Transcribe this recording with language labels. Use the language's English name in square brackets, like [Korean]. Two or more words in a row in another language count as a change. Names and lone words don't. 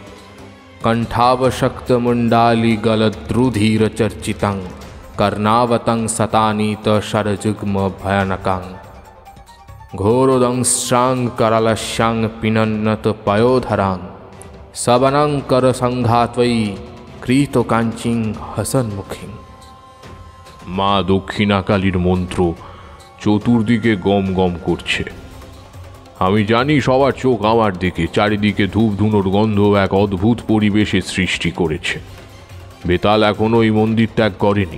[Sanskrit] कण्ठावशक्तमुण्डालिगलद्रुधिरचर्चितं कर्णावतं शतानीतशरजुग्मभयानकं घोरोदंश्चां करालस्यां पिनन्नतपयोधरां सवनं करसङ्घात्वयि कृतकाञ्चीं हसन्मुखीं। [Bangla] মা দক্ষিণাকালীর মন্ত্র চতুর্দিকে গম গম করছে। আমি জানি সবার চোখ আমার দিকে, চারিদিকে ধূপ ধুনোর গন্ধ এক অদ্ভুত পরিবেশের সৃষ্টি করেছে। বেতাল এখনো এই মন্দির ত্যাগ করেনি।